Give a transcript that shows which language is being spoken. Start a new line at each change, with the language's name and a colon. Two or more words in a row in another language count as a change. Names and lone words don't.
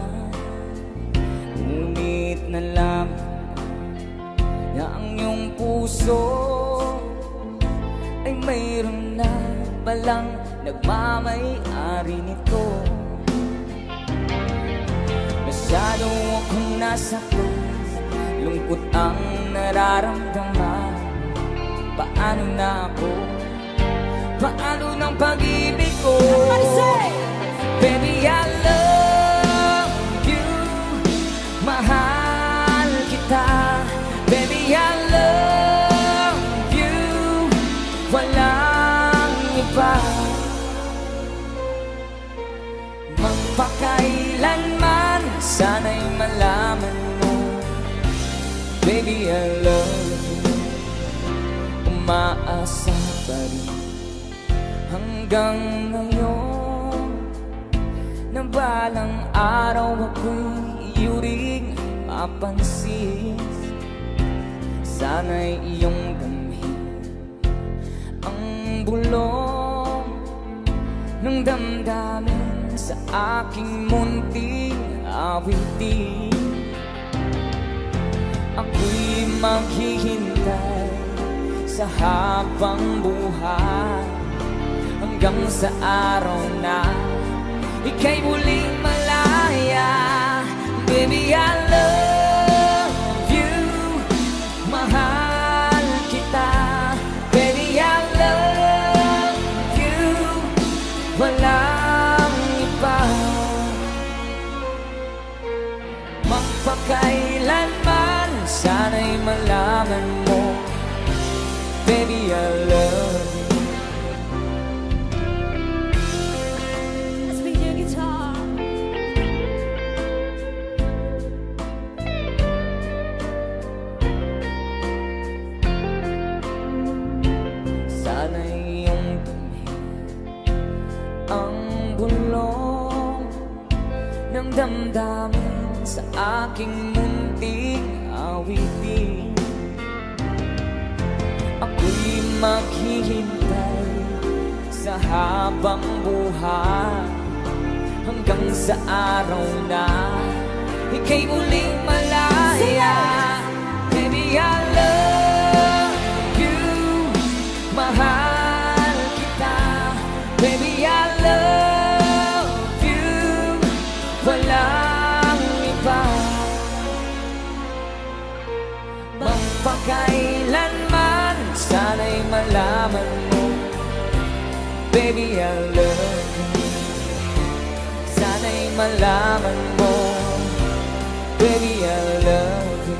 Filipino: Ngunit nalaman na ang iyong puso ay mayroon na palang nagmamay-ari nito. Masyado akong nasaktan, lungkot ang nararamdaman. Paano na ako? Paano ng pag-ibig ko?
English: Baby, I love you,
Filipino: mahal kita.
English: Baby, I love you,
Filipino: walang iba. Magpakailanman, sana'y malaman mo,
English: baby, I love you.
Filipino: Umaasa pa rin hanggang ngayon na balang araw ako'y iyuring mapansin. Sana'y iyong damhin ang bulong ng damdamin sa aking munting awitin. Ako'y maghihintay sa habang buhay hanggang sa araw na ika'y muling malaya.
English: Baby, I love you,
Filipino: mahal kita.
English: Baby, I love you,
Filipino: walang iba. Magpakailanman, sana'y malaman mo,
English: baby, I love you. Let's be your guitar.
Filipino: Sana'y iyong damhin ang bulong ng damdamin sa aking munting awitin. Ako'y maghihintay sa habang buhay hanggang sa araw na ika'y muling malaya.
English: Baby, I love you,
Filipino: mahal kita.
English: Baby, I love you,
Filipino: walang iba. Magpakailanman, sana'y malaman mo,
English: baby, I love you.
Filipino: Sana'y malaman mo,
English: baby, I love you.